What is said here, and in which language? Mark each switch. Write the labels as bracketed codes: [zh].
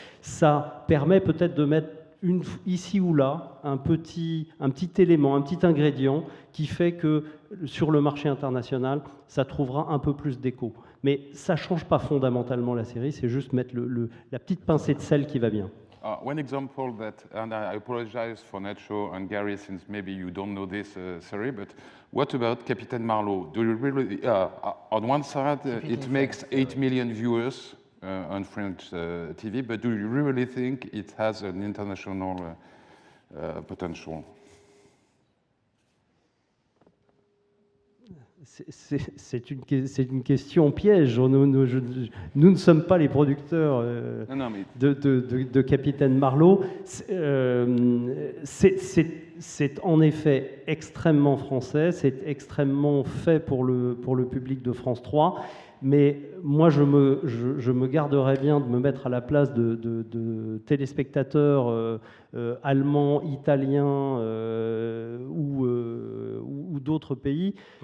[fr] Ça permet peut-être de mettre ici ou là un petit élément, un petit ingrédient qui fait que sur le marché international, ça trouvera un peu plus d'écho. Mais ça ne change pas fondamentalement la série, c'est juste mettre la petite pincée de sel qui va bien. [en] One example that, and I apologize for Nacho and Gary, since maybe you don't know this, sorry, but what about Captain Marlowe? Do you really, on one side, it makes 8 million viewers on French TV, but do you really think it has an international potential? [fr] C'est une question piège. Nous ne sommes pas les producteurs Non, mais de Capitaine Marlowe. C'est en effet extrêmement français, c'est extrêmement fait pour le public de France 3, mais moi je me garderais bien de me mettre à la place de téléspectateurs allemands, italiens ou d'autres pays.